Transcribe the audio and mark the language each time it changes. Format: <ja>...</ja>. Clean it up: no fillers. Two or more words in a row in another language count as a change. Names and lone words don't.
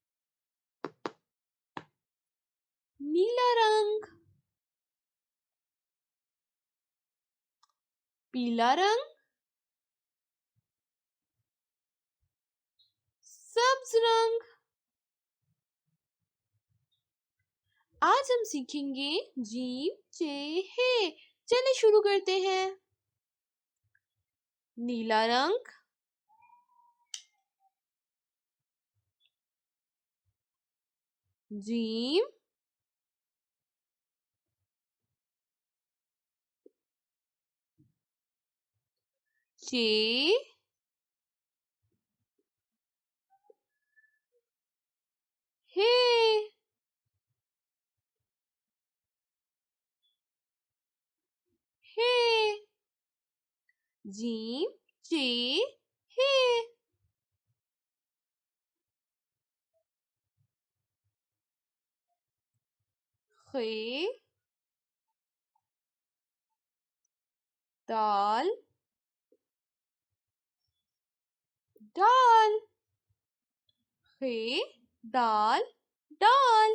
<ur>نیلا رنگ، پیلا رنگ، سبز رنگ. آج ہم سیکھیں گے جیم چے ہے. چلیے شروع کرتے ہیں۔ نیلا رنگ, جیم، چے، ہے. ہے، جیم چے ہے. خے، دال، دال، خے، دال، دال.</ur>